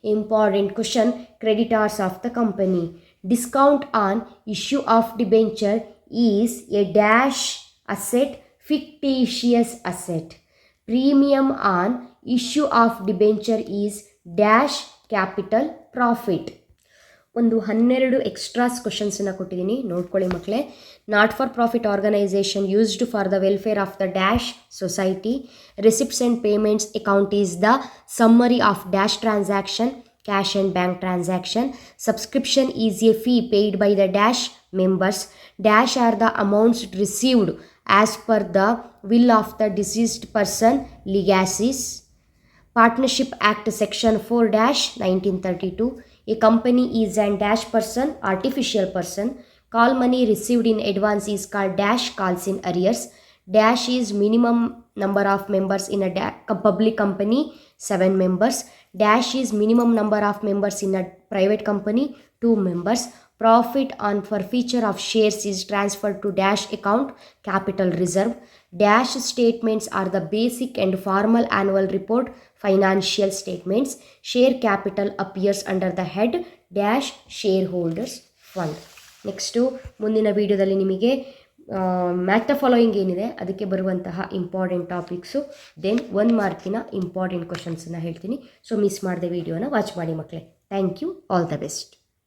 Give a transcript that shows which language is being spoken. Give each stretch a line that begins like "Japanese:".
English: Important question. Creditors of the company. Discount on issue of debenture is a dash asset, fictitious asset. Premium on issue of debenture is dash capital profit.
Kannada: ಒಂದು 12 extras ಕ್ವಶನ್ಸನ್ನು ಕೊಟ್ಟಿದ್ದೀನಿ, ನೋಡ್ಕೊಳ್ಳಿ ಮಕ್ಕಳೇ.
English: Not for profit organisation used for the welfare of the dash society. Receipts and payments account is the summary of dash transaction, cash and bank transaction. Subscription is a fee paid by the dash members. Dash are the amounts received as per the will of the deceased person, legacies. Partnership Act Section 4-1932. A company is an dash person, artificial person. Call money received in advance is called dash calls in arrears. Dash is minimum number of members in a public company, 7 members. Dash is minimum number of members in a private company, 2 members. Profit on forfeiture of shares is transferred to dash account, capital reserve. Dash statements are the basic and formal annual report, financial statements. Share capital appears under the head dash shareholders fund.
Kannada: Next ಮುಂದಿನ ವಿಡಿಯೋದಲ್ಲಿ ನಿಮಗೆ match the following ಏನಿದೆ ಅದಕ್ಕೆ ಬರುವಂತಹ important topics, then 1 ಮಾರ್ಕಿನ important ಕ್ವಶನ್ಸನ್ನು ಹೇಳ್ತೀನಿ. So miss ಮಾಡದೆ ವಿಡಿಯೋನ watch ಮಾಡಿ ಮಕ್ಕಳೇ.
English: Thank you. All the best.